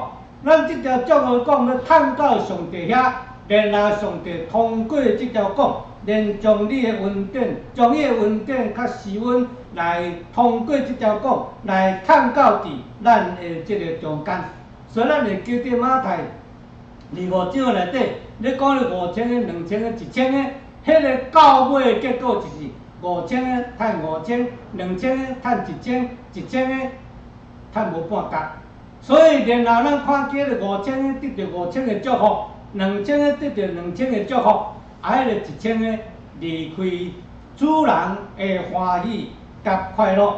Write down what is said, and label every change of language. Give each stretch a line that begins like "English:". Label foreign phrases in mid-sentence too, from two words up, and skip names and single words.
Min Nan Chinese: 咱即条祝福的管要探到上帝遐，然后上帝通过即条管，连将你的恩典，将伊的恩典较施温来通过即条管来探到伫咱的即个中间。所以咱会记得马太25章内底，你讲了5000个、2000个、1000个，迄个到尾的结果就是5000个赚5000，2000个赚1000，1000个赚无半角。所以然后咱看见了5000个得到5000个祝福，2000个得到2000个祝福，迄个1000个离开主人的欢喜甲快乐。